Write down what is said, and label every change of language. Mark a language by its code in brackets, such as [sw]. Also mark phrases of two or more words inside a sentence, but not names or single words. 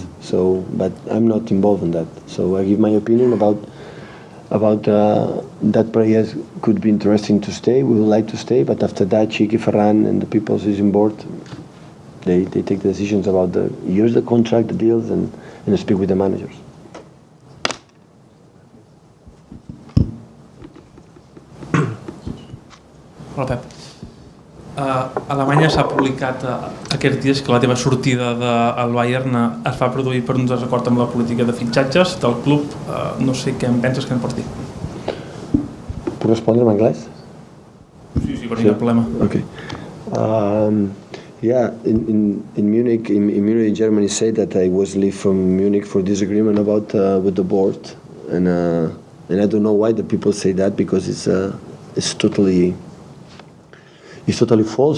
[en] So, but I'm not involved in that. So I give my opinion about that players could be interesting to stay. We would like to stay, but after that, Chiqui, Ferran, and the people who's on board, they take the decisions about the years, the contract, the deals, and speak with the managers. [ca] Hola, Pep. A Alemanya s'ha publicat aquests dies que la teva sortida del Bayern es va produir per un desacord amb la política de fitxatges del club. No sé què em penses que em pots dir. Puc respondre en anglès? Sí, per mi no hi ha problema. Okay. [en] Yeah, in Munich, in Germany, say that I was leave from Munich for disagreement about with the board, and I don't know why the people say that, because it's totally false.